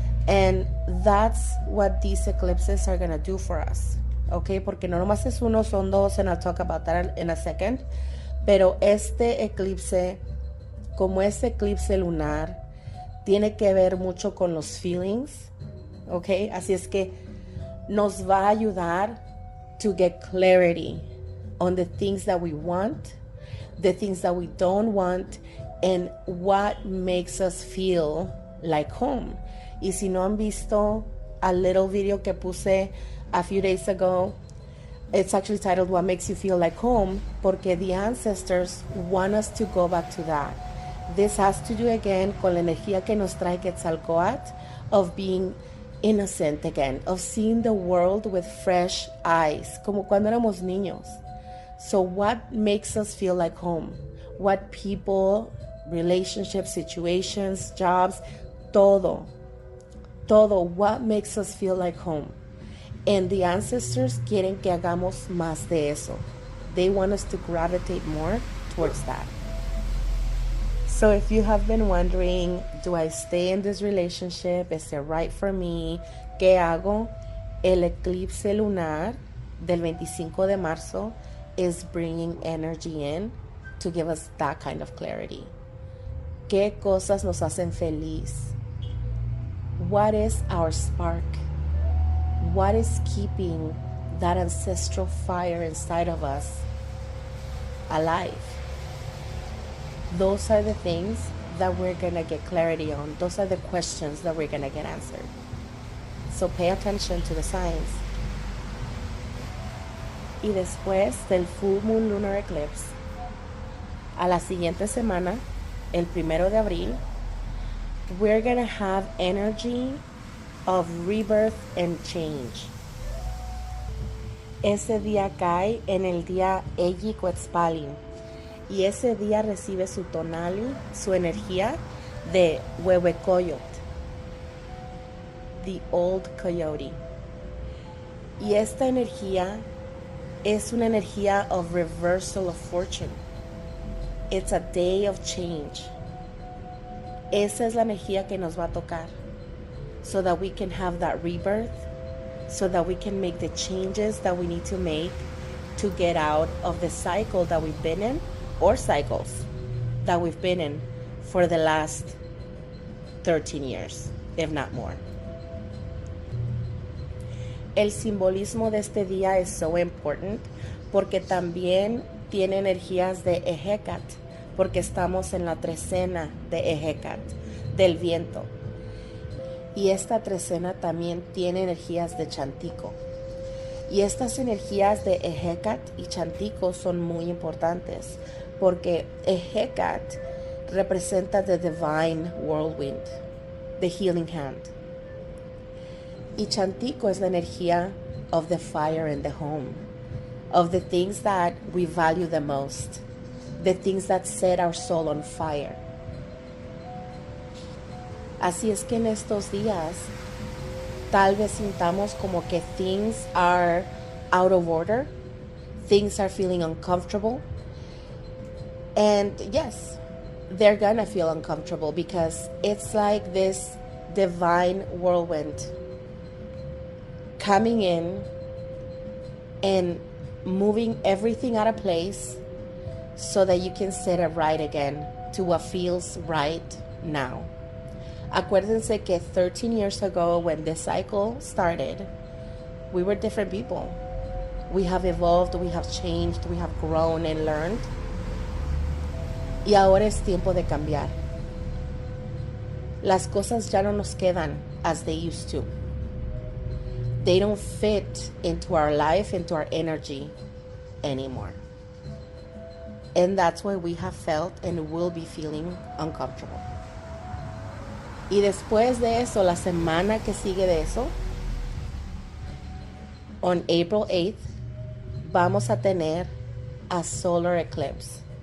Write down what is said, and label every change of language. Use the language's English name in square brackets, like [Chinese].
[English] And that's what these eclipses are going to do for us. Okay, [Spanish] porque no nomás es uno, son dos, [English] and I'll talk about that in a second. [Spanish] Pero este eclipse, como este eclipse lunar, tiene que ver mucho con los feelings. [English] Okay, [Spanish] así es que nos va a ayudar [English] to get clarity on the things that we want, the things that we don't want, and what makes us feel like home. [Spanish] Y si no han visto [English] a little video [Spanish] que puse [English] a few days ago, it's actually titled What Makes You Feel Like Home, porque the ancestors want us to go back to that. This has to do again [Spanish] con la energía que nos trae [English] Quetzalcóatl of being innocent again, of seeing the world with fresh eyes, [Spanish] como cuando éramos niños. [English] So what makes us feel like home? What people, relationships, situations, jobs, todo, what makes us feel like home? And the ancestors [Spanish] quieren que hagamos más de eso. [English] They want us to gravitate more towards that. So if you have been wondering, do I stay in this relationship? Is it right for me? [Spanish] ¿Qué hago? El eclipse lunar del 25 de marzo [English] is bringing energy in to give us that kind of clarity. [Spanish] ¿Qué cosas nos hacen feliz? [English] What is our spark? What is keeping that ancestral fire inside of us alive? Those are the things that we're going to get clarity on. Those are the questions that we're going to get answered. So pay attention to the signs. [Spanish] Y después del [English] Full Moon Lunar Eclipse, [Spanish] a la siguiente semana, el 1 de abril, [English] we're going to have energy of rebirth and change. [Spanish] Ese día cae en el día Eji Quetzalcoatl. Y ese día recibe su tonali, su energía de Huehuecoyot, [English] the old coyote. [Spanish] Y esta energía es una energía [English] of reversal of fortune. It's a day of change. [Spanish] Esa es la energía que nos va a tocar, [English] so that we can have that rebirth, so that we can make the changes that we need to make to get out of the cycle that we've been in, or cycles that we've been in for the last 13 years, if not more. [Spanish] El simbolismo de este día es [English] so important [Spanish] porque también tiene energías de Ejecat, porque estamos en la trecena de Ejecat, del viento. Y esta trecena también tiene energías de Chantico. Y estas energías de Ejecat y Chantico son muy importantes porque Ejecat representa [English] the divine whirlwind, the healing hand. [Spanish] Y Chantico es la energía [English] of the fire in the home, of the things that we value the most, the things that set our soul on fire. [Spanish] Así es que en estos días tal vez sintamos como que [English] things are out of order, things are feeling uncomfortable. And yes, they're gonna feel uncomfortable because it's like this divine whirlwind coming in and moving everything out of place so that you can set it right again to what feels right now. [Spanish] Acuérdense que [English] 13 years ago, when this cycle started, we were different people. We have evolved, we have changed, we have grown and learned. [Spanish] Y ahora es tiempo de cambiar. Las cosas ya no nos quedan [English] as they used to. They don't fit into our life, into our energy anymore. And that's why we have felt and will be feeling uncomfortable. [Spanish] Y después de eso, la semana que sigue de eso, [English] on April 8th, [Spanish] vamos a tener [English] a solar eclipse.